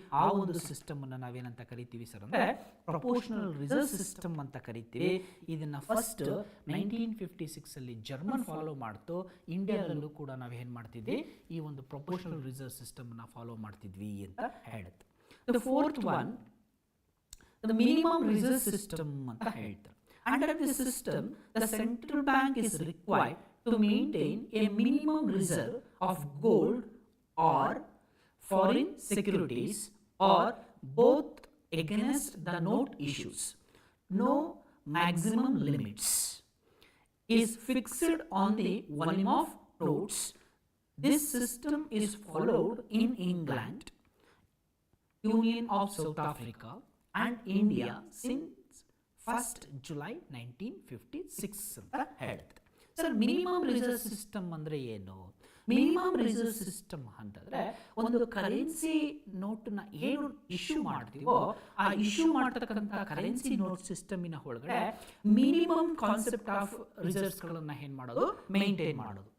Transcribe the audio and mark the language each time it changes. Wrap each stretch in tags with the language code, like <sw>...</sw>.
<kn>ಆ ಒಂದು ಸಿಸ್ಟಮ್ ಅನ್ನ ನಾವೇನಂತ ಕರಿತೀವಿ ಸರ್ ಅಂದ್ರೆ ಪ್ರಪೋರ್ಷನಲ್ ರಿಸರ್ವ್ ಸಿಸ್ಟಮ್ ಅಂತ ಕರಿತೀವಿ. ಇದನ್ನ ಫಸ್ಟ್ 1956 ಅಲ್ಲಿ ಜರ್ಮನ್ ಫಾಲೋ ಮಾಡ್ತು. ಇಂಡಿಯಾದಲ್ಲೂ ಕೂಡ ನಾವು ಏನ್ ಮಾಡ್ತಿದ್ವಿ, ಈ ಒಂದು ಪ್ರಪೋರ್ಷನಲ್ ರಿಸರ್ವ್ ಸಿಸ್ಟಮ್ ಅನ್ನ ಫಾಲೋ ಮಾಡ್ತಿದ್ವಿ ಅಂತ ಹೇಳುತ್ತೆ.</kn> <en>the fourth one the minimum reserve system</en> <kn>ಅಂತ ಹೇಳ್ತಾರೆ.</kn> <en>Under this system, the central bank is required to maintain a minimum reserve of gold or foreign securities or both against the note issues. No maximum limits. is fixed on the volume of notes. This system is followed in England, Union of South Africa and India since 1st July 1956</en> <kn>ಅಂತ ಹೇಳುತ್ತೆ. Sir minimum reserve system ಅಂದರೆ ಏನು? Minimum reserve system ಅಂತಂದರೆ ಒಂದು currency ನೋಟನ್ನ ಏನು issue ಮಾಡ್ತೀವೋ ಆ issue ಮಾಡ್ತಕ್ಕಂಥ ಕರೆನ್ಸಿ ನೋಟ್ ಸಿಸ್ಟಮಿನ ಒಳಗಡೆ ಮಿನಿಮಮ್ ಕಾನ್ಸೆಪ್ಟ್ ಆಫ್ ರಿಸರ್ವ್ಸ್ಗಳನ್ನು ಏನು ಮಾಡೋದು, ಮೇಂಟೈನ್ ಮಾಡೋದು.</kn>